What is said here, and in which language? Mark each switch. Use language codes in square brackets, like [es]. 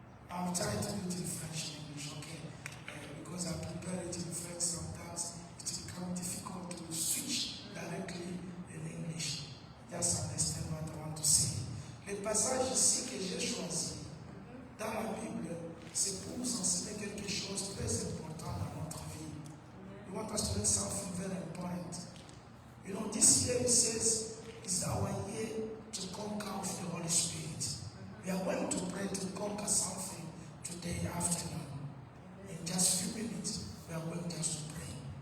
[en] I'm trying to do it in French and English, okay? Because I prepare it in French, sometimes it becomes difficult to switch directly in English. Just understand what I want to say. [fr] Le passage ici que j'ai choisi dans la Bible, c'est pour nous enseigner quelque chose de très important dans notre vie. [en] We want us to learn something very important. You know, this year it says is our year to conquer with the Holy Spirit. We are going to pray to conquer something today afternoon. In just a few minutes, we are going just to pray.